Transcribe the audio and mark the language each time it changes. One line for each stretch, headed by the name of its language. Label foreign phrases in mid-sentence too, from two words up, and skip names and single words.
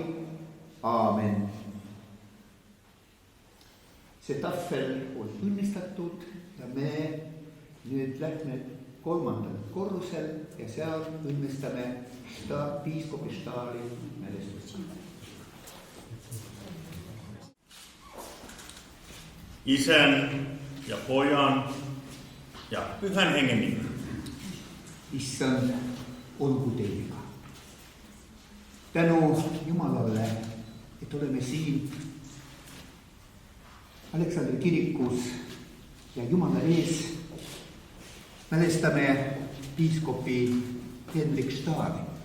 Estonian: Aamen. See tahvel on õnnistatud ja me nüüd lähme kolmandal korrusel ja seal õnnistame piiskopi Staali mälestust.
Finnish: Isän ja Pojan ja Pyhän Hengen nimellä.
Estonian: Issand, olgu teiega. Tänu Jumalalle, et oleme siin Aleksandri kirikus ja Jumala ees mälestame piiskopi Hendrik Staali.